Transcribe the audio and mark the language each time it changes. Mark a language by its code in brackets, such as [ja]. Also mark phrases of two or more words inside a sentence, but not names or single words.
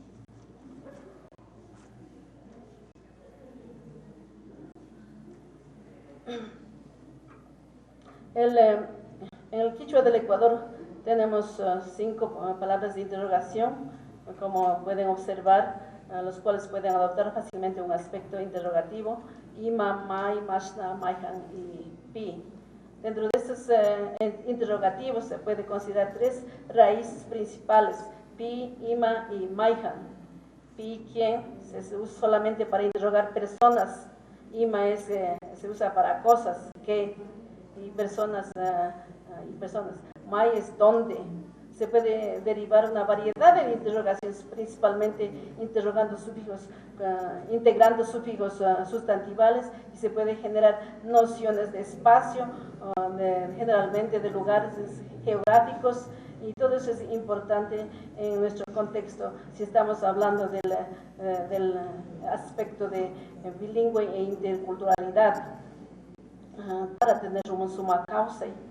[es] En el quichua del Ecuador tenemos 5 palabras de interrogación, como pueden observar, los cuales pueden adoptar fácilmente un aspecto interrogativo: [qu] ima, mai, mashna, maihan y pi. [es] Dentro de estos interrogativos se puede considerar 3 raíces principales: [qu] pi, ima y maihan. Pi, [es] quién, se usa solamente para interrogar personas. Ima se usa para cosas, qué, y personas. Mai es dónde. Se puede derivar una variedad de interrogaciones, principalmente interrogando sufijos, integrando sufijos sustantivales, y se puede generar nociones de espacio, generalmente de lugares geográficos, y todo eso es importante en nuestro contexto si estamos hablando del aspecto de bilingüe e interculturalidad, para tener un [qu] suma causa.